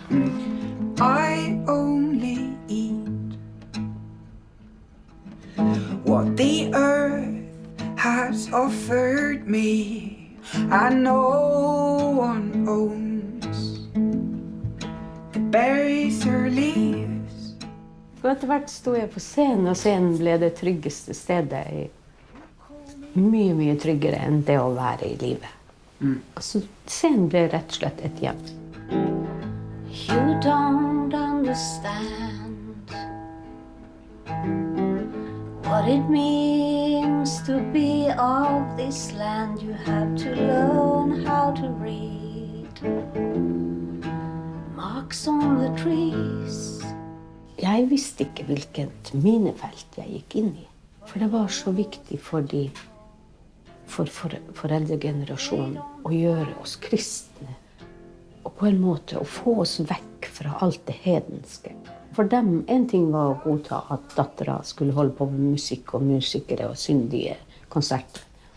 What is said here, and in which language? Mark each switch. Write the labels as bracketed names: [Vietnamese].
[English] I only eat what the earth has offered me, and no one owns the berries or leaves. [Norwegian] Og etter hvert sto jeg på scenen, og scenen ble det tryggeste stedet. Mye, mye tryggere enn det å være i livet. Altså, scenen ble rett og slett et hjem. [English] You don't understand what it means to be of this land. You have to learn how to read marks on the trees. [Norwegian] Jeg visste ikke hvilket minefelt jeg gikk inn i. For det var så viktig for foreldregenerasjonen å gjøre oss kristne. Og på en måte å få oss vekk fra alt det hedenske. For dem, en ting var å godta at dattera skulle holde på med musikk og musikere og syndige konserter.